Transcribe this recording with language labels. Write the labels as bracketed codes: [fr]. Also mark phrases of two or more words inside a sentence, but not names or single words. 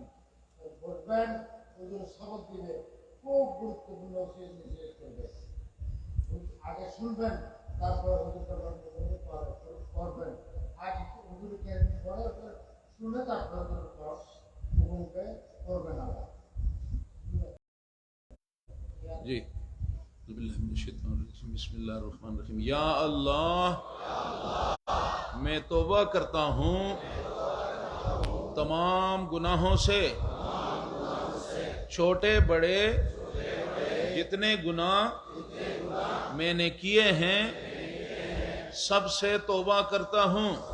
[bn] বসবেন, হুজুর শপথ দিবে, খুব গুরুত্বপূর্ণ নিষেধ করবে। আগে শুনবেন, তারপর হুজুর করবেন। আগে হুজুরকে পরে শুনে তারপর হুজুরকে করবেন। আবার [ar] جی بسم اللہ الرحمن الرحیم۔ [ur] یا اللہ میں توبہ کرتا ہوں تمام گناہوں سے، چھوٹے بڑے جتنے گناہ میں نے کیے ہیں سب سے توبہ کرتا ہوں۔